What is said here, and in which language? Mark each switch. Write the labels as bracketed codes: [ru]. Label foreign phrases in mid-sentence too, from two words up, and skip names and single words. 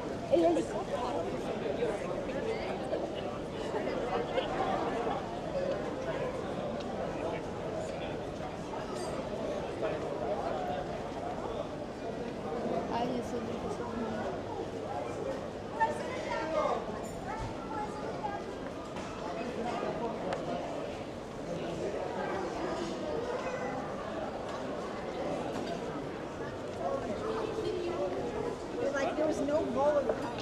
[es] Ay, eso es [en] Like there was no bowl of